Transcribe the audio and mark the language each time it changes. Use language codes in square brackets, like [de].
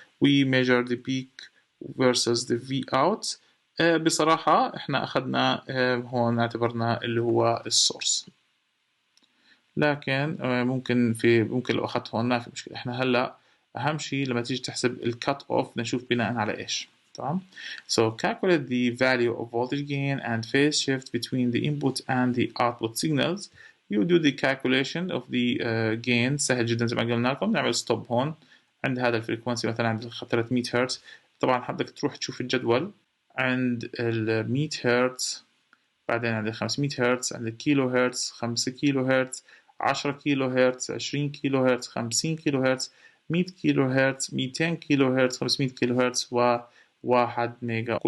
[en] we measure the peak versus the V out. [ar] بصراحة احنا اخذنا هون اعتبرنا اللي هو السورس، لكن ممكن لو اخذت هون ما في مشكلة. احنا هلا اهم شيء لما تيجي تحسب الكات اوف نشوف بناء على ايش. تمام. [en] So calculate the value of voltage gain and phase shift between the input and the output signals. You do the calculation of the gain. [ar] سهل جدا زي ما قلنا لكم. نعمل ستوب هون عند هذا الفريكونسي مثلا عند 300 هرتز. طبعا بدك تروح تشوف الجدول عند ال 100 هرتز، بعدين عند 500 هرتز، عند الكيلو هرتز، 5 كيلو هرتز، 10 كيلو هرتز، 20 كيلو هرتز، 50 كيلو هرتز، 100 كيلو هرتز، 200 كيلو هرتز، 500 كيلو هرتز، و1 ميجا.